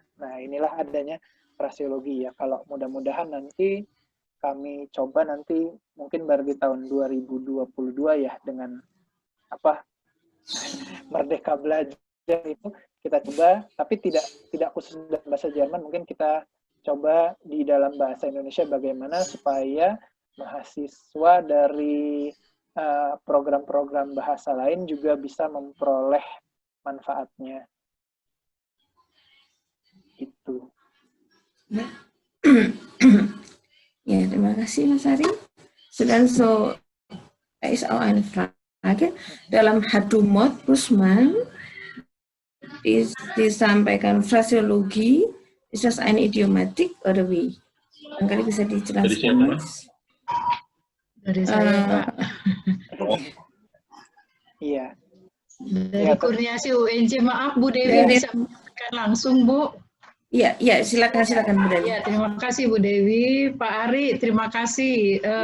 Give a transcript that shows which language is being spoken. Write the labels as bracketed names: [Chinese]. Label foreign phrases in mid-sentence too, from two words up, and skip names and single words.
[Indonesian] Nah, inilah adanya fraseologi ya. Kalau mudah-mudahan nanti kami coba nanti mungkin baru di tahun 2022 ya dengan Merdeka Belajar itu kita coba, tapi tidak khusus dalam bahasa Jerman, mungkin kita coba di dalam bahasa Indonesia bagaimana supaya mahasiswa dari program-program bahasa lain juga bisa memperoleh manfaatnya. Itu. Ja, terima kasih Mas Ari. [German] Dan so ist auch eine Frage. [Indonesian] Dalam Hadumot Rusman disampaikan fraseologi, [German] ist das eine Idiomatik oder wie? [Indonesian] Barangkali bisa dijelaskan, Mas. Dari saya, Pak. Iya. Dari Kurniasi UNJ, maaf Bu Dewi bisa mengatakan langsung, Bu. Iya, silakan Bu Dewi. Ya, terima kasih Bu Dewi. Pak Ari, terima kasih.